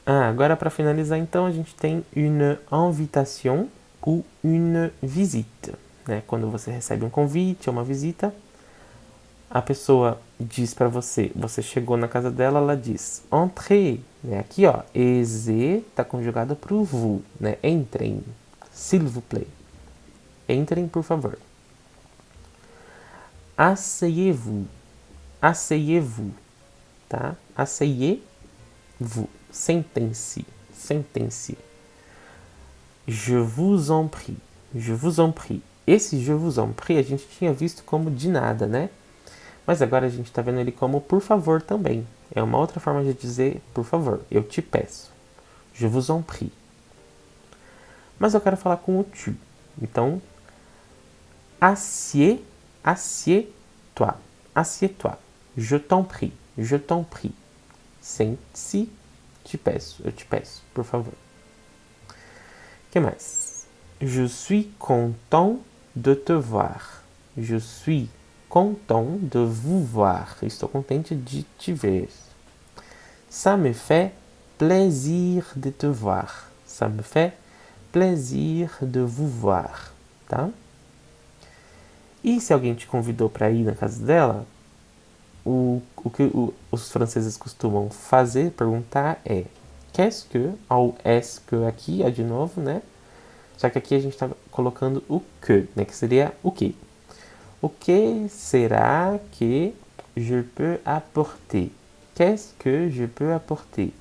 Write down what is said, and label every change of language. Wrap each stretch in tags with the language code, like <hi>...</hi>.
<pt>Agora para finalizar então a gente tem</pt> <fr>une invitation ou une visite,</fr> <pt>né? Quando você recebe um convite ou uma visita, a pessoa diz para você, você chegou na casa dela, ela diz</pt> <fr>entrez,</fr> <pt>né? Aqui ó, ez está conjugado para o vous, né? Entrem,</pt> <fr>s'il vous plaît,</fr> <pt>entrem por favor.</pt> <fr>Asseyez-vous, asseyez-vous, tá? Asseyez-vous,</fr> <pt>sentem-se, sentem-se.</pt> <fr>Je vous en prie, je vous en prie.</fr> <pt>Esse</pt> <fr>je vous en prie</fr> <pt>a gente tinha visto como de nada, né? Mas agora a gente está vendo ele como por favor também. É uma outra forma de dizer por favor, eu te peço.</pt> <fr>Je vous en prie.</fr> <pt>Mas eu quero falar com o tu. Então,</pt> <fr>assieds-toi, assieds-toi. Je t'en prie, je t'en prie.</fr> <pt>Sente-se, te peço, eu te peço, por favor. O que mais?</pt> <fr>Je suis content de te voir. Je suis content de vous voir.</fr> <pt>Estou contente de te ver.</pt> <fr>Ça me fait plaisir de te voir. Ça me fait plaisir de vous voir.</fr> <pt>Tá? E se alguém te convidou para ir na casa dela, o que os franceses costumam fazer, perguntar é</pt> <fr>qu'est-ce que,</fr> <pt>ou est-ce que aqui, de novo, né? Só que aqui a gente está colocando o que, né? Que seria o que. O que será que</pt> <fr>je peux apporter? Qu'est-ce que je peux apporter?</fr>